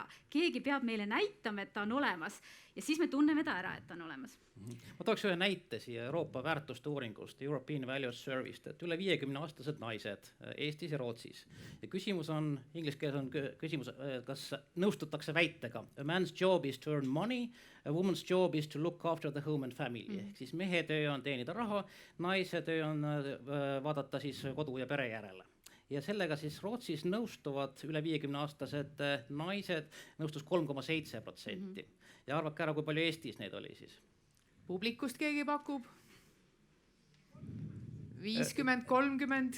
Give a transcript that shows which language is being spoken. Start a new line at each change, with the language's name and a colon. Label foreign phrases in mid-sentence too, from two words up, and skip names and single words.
Estonian: Keegi peab meile näitama, et ta on olemas ja siis me tunneme ta ära, et ta on olemas. Ma tooks ühe näite siia Euroopa väärtuste uuringust, European Values Survey'st, et üle 50-aastased naised Eestis ja Rootsis. Ja küsimus on, inglise keeles on küsimus, kas nõustutakse väitega.
English: A man's job is to earn money, a woman's job is to look after the home and family.
Estonian: Ehk siis mehe töö on teenida raha, naise töö on vaadata siis kodu ja pere järele. Ja sellega siis Rootsis nõustuvad üle 50-aastased naised, nõustus 3,7%. Ja arvake ära, kui palju Eestis neid oli siis? publikust keegi pakub 50, 30.